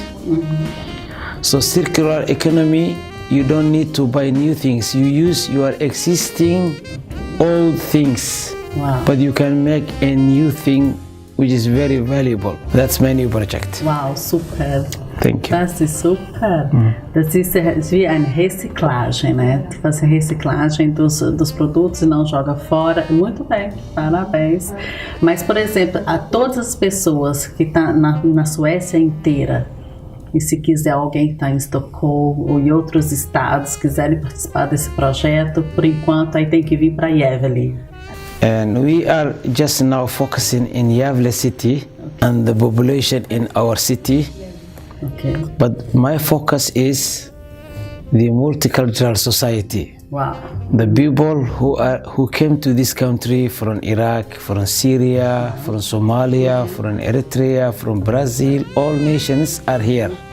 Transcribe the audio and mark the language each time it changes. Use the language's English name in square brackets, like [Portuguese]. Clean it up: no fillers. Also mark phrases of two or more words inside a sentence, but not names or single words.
[English] So circular economy, you don't need to buy new things. You use your existing old things, but you can make a new thing which is very valuable. That's my new project. Wow, super. Thank you. [German] Das ist super. Das ist wie eine [Portuguese] reciclagem, né? Fazer reciclagem dos produtos e não joga fora. Muito bem, parabéns. Mas, por exemplo, a todas as pessoas que estão na Suécia inteira, e se quiser alguém que está em Estocolmo ou em outros estados quiserem participar desse projeto, por enquanto aí tem que vir para Gävle. [English] And we are just now focusing in Gävle city and the population in our city. Okay. But my focus is the multicultural society. Wow. The people who came to this country from Iraq, from Syria, from Somalia, from Eritrea, from Brazil, all nations are here.